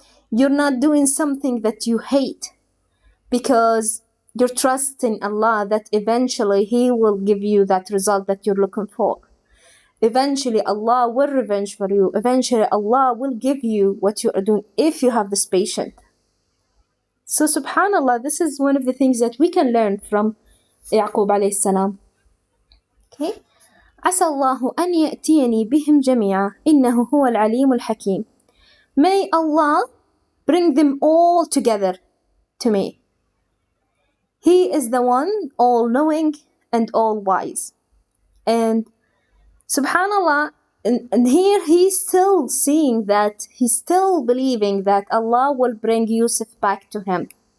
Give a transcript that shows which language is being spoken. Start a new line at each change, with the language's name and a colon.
English: You're not doing something that you hate because you're trusting Allah that eventually He will give you that result that you're looking for. Eventually Allah will revenge for you. Eventually Allah will give you what you are doing if you have this patience. So subhanallah, this is one of the things that we can learn from Yaqub alayhi salam. Okay.
Arabic: عسى الله أن يأتيني بهم جميعا إنه هو العليم الحكيم.
English: May Allah bring them all together to me. He is the one all-knowing and all-wise. And subhanallah, and here he's still seeing that, he's still believing that Allah will bring Yusuf back to him.